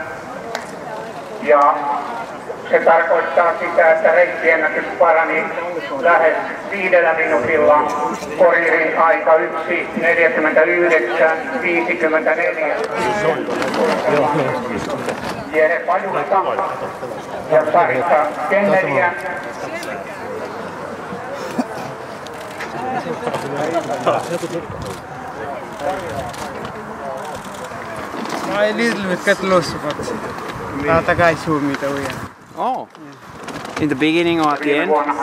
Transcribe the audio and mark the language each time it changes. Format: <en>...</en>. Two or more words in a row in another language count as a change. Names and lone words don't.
<fi>Ja se tarkoittaa sitä, että reittiennätys parani lähes 5 minuutilla. Koririn aika 1.49.54. Jere Pajulta ja Sarika Kenneliä.</fi> <en>I little bit cut loose, but the guy showed me the way. Oh. In the beginning or at the end?</en>